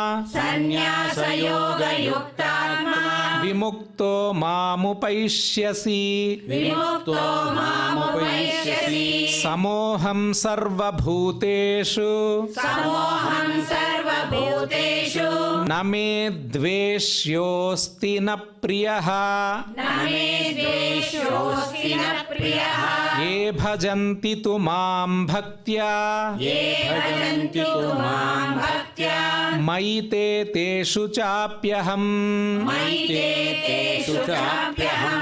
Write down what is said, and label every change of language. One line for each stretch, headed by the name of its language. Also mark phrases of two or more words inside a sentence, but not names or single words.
Sanskrit: सन्न्यासयोगयुक्तात्मा विमुक्तो मामुपैष्यसि विमुक्तो मामुपैष्यसि समोहं सर्वभूतेषु समोऽहं सर्वभूतेषु न मे द्वेष्योस्ति न प्रियः न मे द्वेष्योऽस्ति न प्रियः ये भजन्ति तु मां भक्त्या ये भजन्ति तु मां भक्त्या मयि ते तेषु चाप्यहं मयि ते तेषु चाप्यहम्